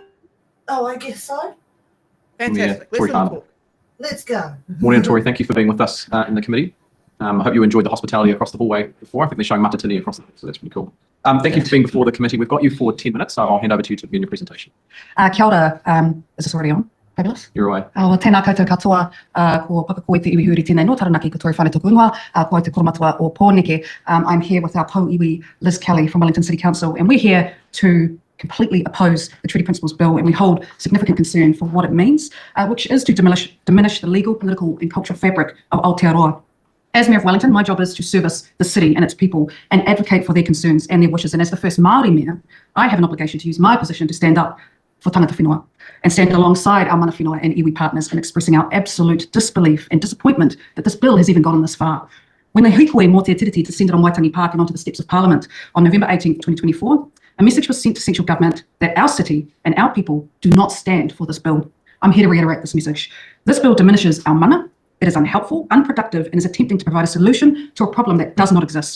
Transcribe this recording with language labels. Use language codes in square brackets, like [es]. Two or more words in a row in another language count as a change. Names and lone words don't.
[en] Oh, I guess so. Fantastic. Let's let him talk. Let's go. Morning, Tori. Thank you for being with us in the committee. I hope you enjoyed the hospitality across the hallway before. I think they're showing matatini across the hall, so that's pretty cool. Thank you for being before the committee. We've got you for 10 minutes, so I'll hand over to you to begin your presentation. [mi] Kia ora. [en] Is this already on? Fabulous. You're away. [mi] Tēnā koutou katoa, ko Pakakoe te iwi huri tēnei no taranaki katoa whānau tōku ingoa, ko te koromatua o Pōneke. [en] I'm here with our co-iwi Liz Kelly from Wellington City Council, and we're here to completely oppose the Treaty Principles Bill, and we hold significant concern for what it means, which is to diminish the legal, political and cultural fabric of Aotearoa. As Mayor of Wellington, my job is to service the city and its people and advocate for their concerns and their wishes. And as the first Māori Mayor, I have an obligation to use my position to stand up for [mi] tangata whenua [en] and stand alongside our [mi] mana whenua [en] and iwi partners in expressing our absolute disbelief and disappointment that this bill has even gotten this far. When the [mi] hikoe mō te tiriti [en] descended on Waitangi Park and onto the steps of Parliament on November 18th, 2024, a message was sent to central government that our city and our people do not stand for this bill. I'm here to reiterate this message. This bill diminishes our mana. It is unhelpful, unproductive, and is attempting to provide a solution to a problem that does not exist.